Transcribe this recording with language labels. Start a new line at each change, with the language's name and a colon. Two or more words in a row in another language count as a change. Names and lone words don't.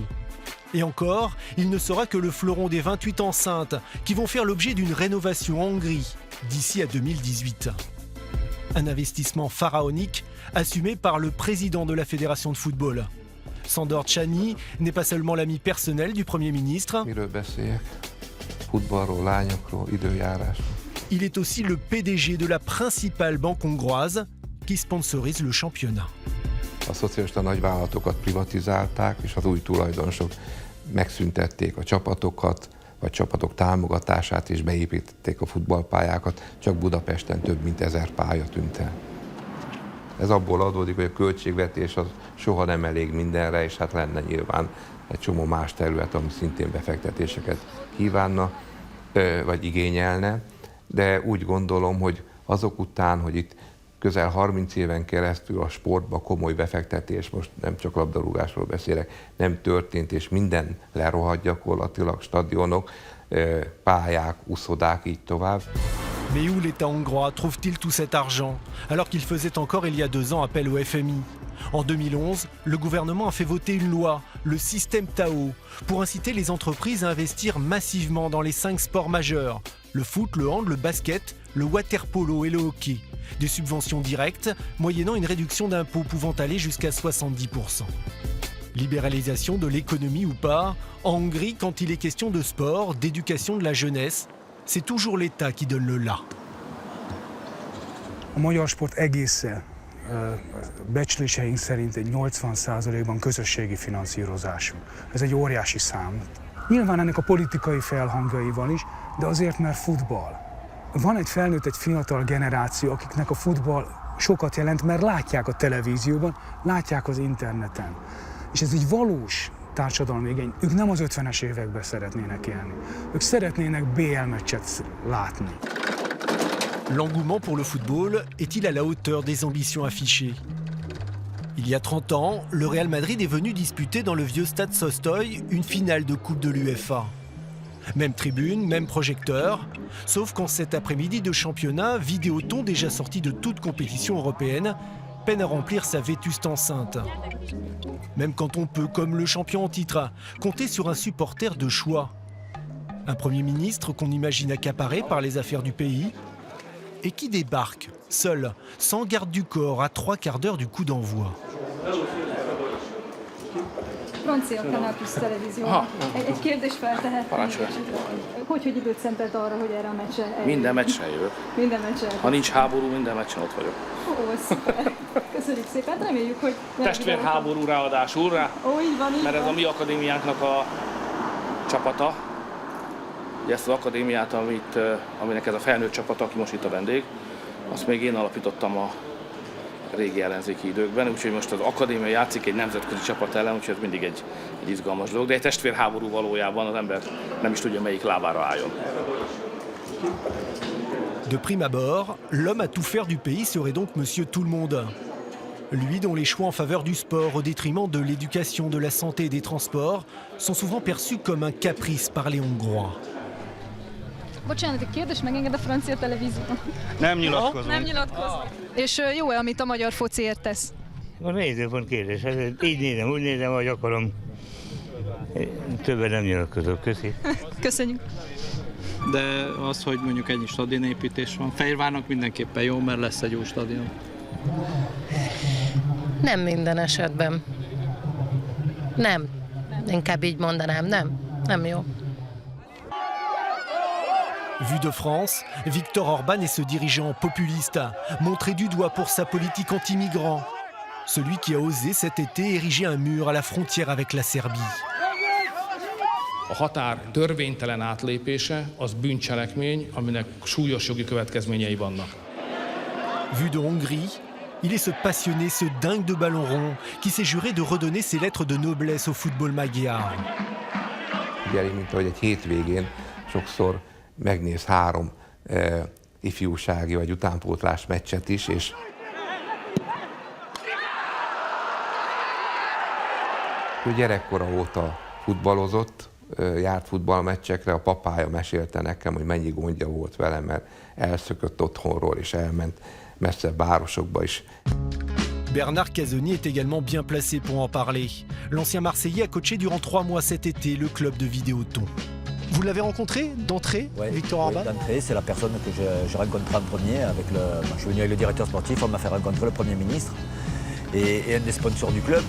French: Et encore, il ne sera que le fleuron des 28 enceintes qui vont faire l'objet d'une rénovation en Hongrie d'ici à 2018. Un investissement pharaonique assumé par le président de la Fédération de football. Sándor Csány n'est pas seulement l'ami personnel du Premier ministre,
Hungarian: Miről beszéljek? Futballról, lányokról, időjárásról.
French: il est aussi le PDG de la principale banque hongroise qui sponsorise le championnat.
Hungarian: A szocialista nagyvállalatokat privatizálták, és az új tulajdonosok megszüntették a csapatokat, vagy csapatok támogatását, és beépítették a futballpályákat. Csak Budapesten több mint 1000 pálya tűnt el. Ez abból adódik, hogy a költségvetés az soha nem elég mindenre, és hát lenne nyilván egy csomó más terület, ami szintén befektetéseket kívánna, vagy igényelne. De úgy gondolom, hogy azok után, hogy itt közel 30 éven keresztül a sportba komoly befektetés, most nem csak labdarúgásról beszélek, nem történt, és minden lerohadt gyakorlatilag, stadionok, pályák, uszodák, így tovább.
French: Mais où l'État hongrois trouve-t-il tout cet argent alors qu'il faisait encore il y a 2 ans appel au FMI? En 2011, le gouvernement a fait voter une loi, le système Tao, pour inciter les entreprises à investir massivement dans les 5 sports majeurs, le foot, le hand, le basket, le water-polo et le hockey. Des subventions directes, moyennant une réduction d'impôts pouvant aller jusqu'à 70%. Libéralisation de l'économie ou pas, en Hongrie, quand il est question de sport, d'éducation de la jeunesse, c'est toujours l'État qui donne le la.
Hungarian: A magyar sport egésze becsléseink szerint egy 80%-ban közösségi finanszírozású. Ez egy óriási szám. Nyilván ennek a politikai felhangjaival is, de azért, mert futball. Van egy felnőtt, egy fiatal generáció, akiknek a futball sokat jelent, mert látják a televízióban, látják az interneten. És ez egy valós társadalmi igény. Ők nem az 50-es években szeretnének élni. Ők szeretnének BL meccset látni.
French: L'engouement pour le football est-il à la hauteur des ambitions affichées? Il y a 30 ans, le Real Madrid est venu disputer dans le vieux stade Sostoy une finale de Coupe de l'UEFA. Même tribune, même projecteur, sauf qu'en cet après-midi de championnat, Vidéoton, déjà sorti de toute compétition européenne, peine à remplir sa vétuste enceinte. Même quand on peut, comme le champion en titre, compter sur un supporter de choix. Un Premier ministre qu'on imagine accaparé par les affaires du pays et qui débarque, seul, sans garde du corps, à 3 quarts d'heure du coup d'envoi.
Hungarian: Francia Canal Plus televízió. Egy kérdést feltehetnék. Hogy időt szentelt arra, hogy erre a meccsre eljön? Minden meccsre jövök. Minden meccsre. Ha nincs háború, minden meccsen ott vagyok. Ó, szuper. Köszönjük szépen, reméljük, hogy... Testvérháború ráadásul rá, Ó, így van, így mert ez van. a mi akadémiánknak a csapata. Ugye ezt az akadémiát, aminek ez a felnőtt csapata, aki most itt a vendég, azt még én alapítottam a régi ellenzéki időkben, úgyhogy most az akadémia játszik egy nemzetközi csapat ellen, úgyhogy ez mindig egy izgalmas dolog, de egy testvérháború valójában az ember nem is tudja, melyik lábára álljon.
French: De prime abord, l'homme à tout faire du pays serait donc Monsieur Tout-le-Monde. Lui dont les choix en faveur du sport au détriment de l'éducation, de la santé et des transports sont souvent perçus comme un caprice par les Hongrois.
Hungarian: Bocsánat, egy kérdés, megenged a francia televízió? Nem nyilatkozom. Nem nyilatkozom. És jó-e, amit a magyar fociért tesz? A nézőpont kérdés. Így nézem, úgy nézem, hogy akarom. Többen nem nyilatkozok. Köszi. Köszönjük. De az, hogy mondjuk ennyi stadionépítés van, Fehérvárnak mindenképpen jó, mert lesz egy új stadion. Nem minden esetben. Nem. Inkább így mondanám, nem. Nem jó.
French: Vu de France, Viktor Orbán et ce dirigeant populiste, montré du doigt pour sa politique anti-migrants. celui qui a osé cet été ériger un mur à la frontière avec la Serbie.
Hungarian: A határ törvénytelen átlépése az bűncselekmény, aminek súlyos jogi következményei vannak.
French: Vu de Hongrie, il est ce passionné, ce dingue de ballon rond qui s'est juré de redonner ses lettres de noblesse au football magyar.
Hungarian: Ugye, mint ahogy egy hétvégén sokszor megnéz 3 ifjúsági vagy utánpótlás meccset is, és ő gyerekkora óta futballozott, járt futballmeccsekre, a papája mesélte nekem, hogy mennyi gondja volt velem, mert elszökött otthonról és elment messzebb városokba is.
French: Bernard Casoni est également bien placé pour en parler. L'ancien Marseillais a coaché durant 3 mois cet été le club de Vidéoton. Vous l'avez rencontré d'entrée, Victor Orban? D'entrée, c'est la personne que j'ai rencontrée en premier. Je suis venu avec le directeur sportif, on m'a fait rencontrer le Premier ministre et un des sponsors du club.